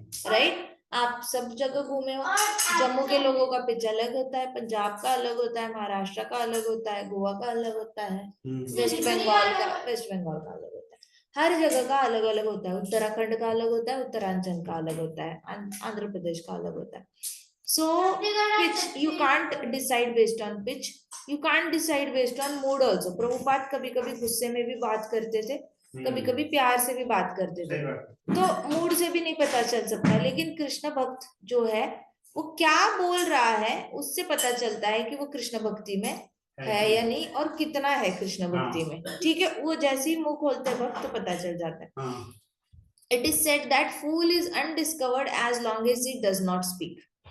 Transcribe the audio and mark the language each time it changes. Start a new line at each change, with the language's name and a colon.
Hindi: Right, आप सब जगह घूमे हो, जम्मू के लोगों का पिच अलग होता है, पंजाब का अलग होता है, महाराष्ट्र का अलग होता है, गोवा का अलग होता है, वेस्ट बंगाल का अलग होता है। हर जगह का अलग अलग होता है। उत्तराखंड का अलग होता है, उत्तरांचल का अलग होता है, आंध्र प्रदेश का अलग होता है।
English: So pitch you can't decide based on pitch, you can't decide based on mood also.
Hindi: Prabhupada कभी कभी गुस्से में भी बात करते थे, कभी कभी प्यार से भी बात करते थे, तो मूड से भी नहीं पता चल सकता। लेकिन कृष्ण भक्त जो है वो क्या बोल रहा है उससे पता चलता है कि वो कृष्ण भक्ति में है या नहीं और कितना है कृष्ण भक्ति में। ठीक है, वो जैसे ही मुंह खोलते हैं भक्त तो पता चल जाता है।
English: It is said that fool is undiscovered as long as he does not speak.